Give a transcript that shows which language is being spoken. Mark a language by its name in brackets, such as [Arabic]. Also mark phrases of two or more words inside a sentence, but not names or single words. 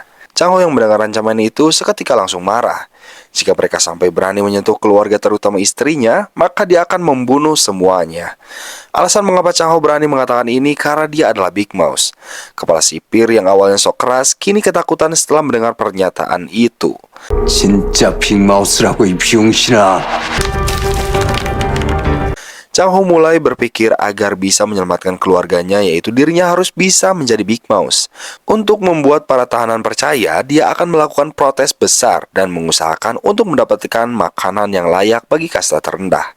[Indonesian] Chang Ho yang mendengar ancaman itu seketika langsung marah. Jika mereka sampai berani menyentuh keluarga terutama istrinya, maka dia akan membunuh semuanya. Alasan mengapa Chang Ho berani mengatakan ini karena dia adalah Big Mouse. Kepala sipir yang awalnya sok keras, kini ketakutan setelah mendengar pernyataan itu. [Korean] 진짜 빅마우스라고 이 병신아. [Indonesian] Chang Ho mulai berpikir agar bisa menyelamatkan keluarganya, yaitu dirinya harus bisa menjadi Big Mouse. Untuk membuat para tahanan percaya, dia akan melakukan protes besar dan mengusahakan untuk mendapatkan makanan yang layak bagi kasta terendah.